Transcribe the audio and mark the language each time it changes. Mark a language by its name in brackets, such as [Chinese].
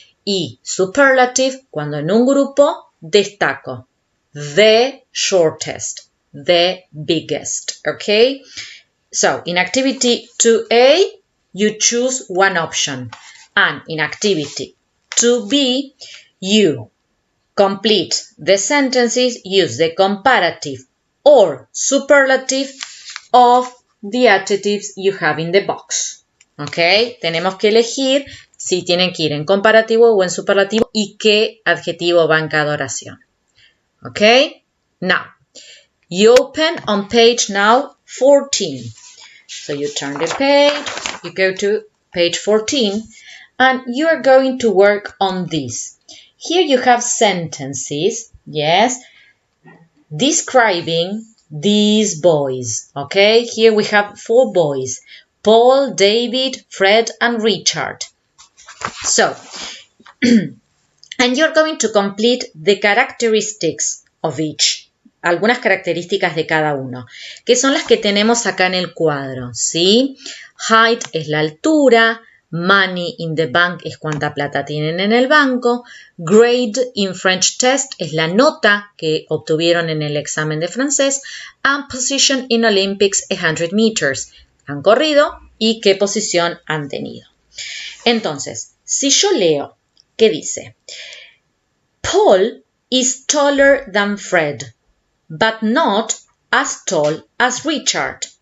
[Spanish] Y superlative, cuando en un grupo destaco. [English] The shortest, the biggest, okay? So, in activity 2A, you choose one option. And in activity 2B, you complete the sentences, use the comparative or superlative of the adjectives you have in the box. ¿Ok? [Spanish] Tenemos que elegir si tienen que ir en comparativo o en superlativo y qué adjetivo va en cada oración. [English] ¿Ok? Now, you open on page now 14. So you turn the page, you go to page 14, and you are going to work on this. Here you have sentences, yes, describing these boys, okay? Here we have 4 boys, Paul, David, Fred, and Richard. So, and you're going to complete the characteristics of each. [Spanish] Algunas características de cada uno, que son las que tenemos acá en el cuadro, ¿sí? Height es la altura, [English] money in the bank [Spanish] es cuánta plata tienen en el banco, [English] grade in French test [Spanish] es la nota que obtuvieron en el examen de francés, [English] and position in Olympics 100 meters, [Spanish] han corrido y qué posición han tenido. Entonces, si yo leo, ¿qué dice? [English] Paul is taller than Fred, but not as tall as Richard.